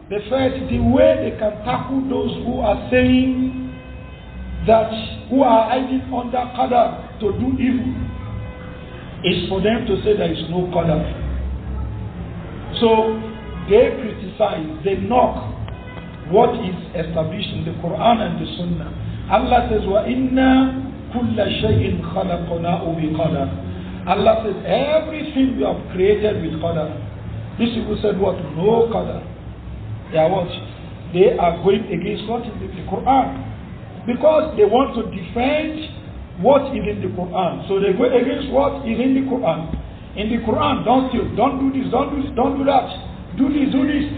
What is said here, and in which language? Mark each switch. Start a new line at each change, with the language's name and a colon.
English: they felt the way they can tackle those who are saying that, who are hiding under qadar to do evil, is for them to say there is no qadar. So they criticize, they knock what is established in the Quran and the Sunnah. Allah says,
Arabic: وَإِنَّا كُلَّ شَيْءٍ خَلَقْنَاهُ بِقَدَرٍ.
English: Allah says, everything we have created with qadar. These people said what? No qadar. They are what? They are going against what is in the Quran. Because they want to defend what is in the Quran. So they go against what is in the Quran. In the Quran, don't steal, don't do this, don't do this, don't do that. Do this, do this.